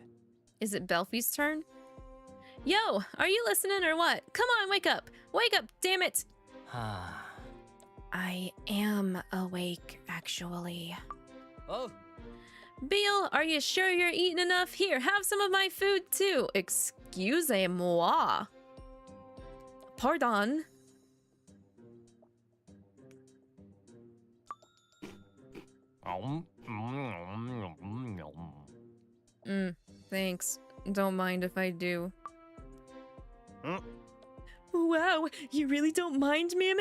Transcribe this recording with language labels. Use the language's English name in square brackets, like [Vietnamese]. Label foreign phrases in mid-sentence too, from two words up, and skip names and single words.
[English] Is it Belfie's turn? Yo, are you listening or what? Come on, wake up! Wake up, damn it! I am awake, actually. Oh. Beal, are you sure you're eating enough? Here, have some of my food too. [French] Excusez-moi. Pardon. [English] Thanks. Don't mind if I do. Wow, you really don't mind, Mammon?